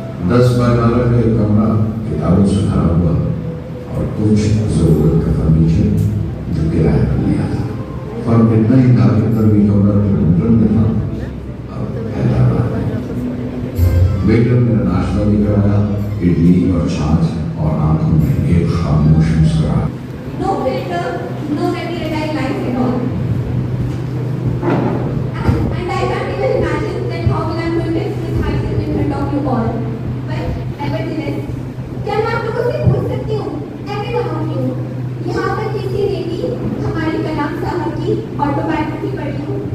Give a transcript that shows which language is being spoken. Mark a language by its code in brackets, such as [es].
[hi] 10 bye 12 का एक कमरा किताबों से भरा हुआ और कुछ जरूरत का फर्नीचर जो किराए पर लिया था। फर्क इतना ही था कि तभी कमरा लंदन में था और हैदराबाद में। वेटर मेरा नाश्ता भी कराया, इडली और छाछ, और आंखों में एक खामोश मुस्कुराहट। [en] No filter, no regular life at all. And I can't even imagine that how will I going to express myself in front of you all. But nevertheless, [hi] क्या मैं आप लोगों से पूछ सकती हूँ? ऐसे बताऊँ क्यों? यहाँ पर किसी ने भी हमारी कलाम साहब की ऑटोबायोग्राफी पढ़ी हो?